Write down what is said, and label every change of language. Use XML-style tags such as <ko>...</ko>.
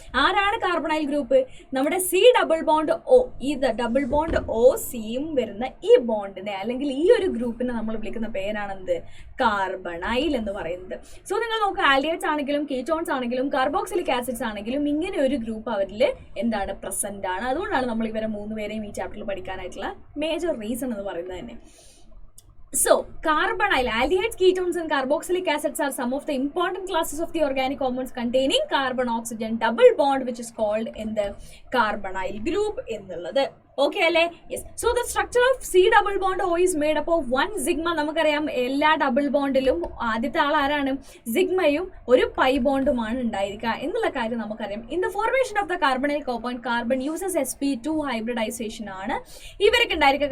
<ml>ആരാണ് carbonyl group? നമ്മുടെ C+O, ഈ ഡബിൾ ബോണ്ട് O സിയും വരുന്ന ഈ ബോണ്ടിനെ അല്ലെങ്കിൽ ഈ ഒരു ഗ്രൂപ്പിനെ നമ്മൾ വിളിക്കുന്ന പേരാണെന്ത്? കാർബണൈൽ എന്ന് പറയുന്നത്. സോ നിങ്ങൾ നോക്കുക, ആൽഡിഹൈഡ്സ് ആണെങ്കിലും കീറ്റോൺസ് ആണെങ്കിലും കാർബോക്സിലിക് ആസിഡ്സ് ആണെങ്കിലും ഇങ്ങനെ ഒരു ഗ്രൂപ്പ് അവരിൽ എന്താണ്? പ്രസന്റ് ആണ്. അതുകൊണ്ടാണ് നമ്മൾ ഇവരെ 3 പേരെയും ഈ ചാപ്റ്ററിൽ പഠിക്കാനായിട്ടുള്ള മേജർ റീസൺ എന്ന് പറയുന്നത് തന്നെ.</ml> <en>So, carbonyl, aldehydes, ketones and carboxylic acids are some of the important classes of the organic compounds containing carbon-oxygen double bond, which is called in the carbonyl group എന്നുള്ളത്.</en> <ml>ഓക്കെ അല്ലേ? Yes.</ml> <en>So the structure of C+O is made up of 1 sigma.</en> <ml>നമുക്കറിയാം എല്ലാ double ബോണ്ടിലും ആദ്യത്തെ ആൾ ആരാണ്? സിഗ്മയും ഒരു pi ബോണ്ടുമാണ് ഉണ്ടായിരിക്കുക എന്നുള്ള കാര്യം നമുക്കറിയാം.</ml> <en>in the formation of the carbonyl compound carbon uses sp2 hybridization</en> <ml>ആണ് ഇവർക്ക് ഉണ്ടായിരിക്കുക.</ml>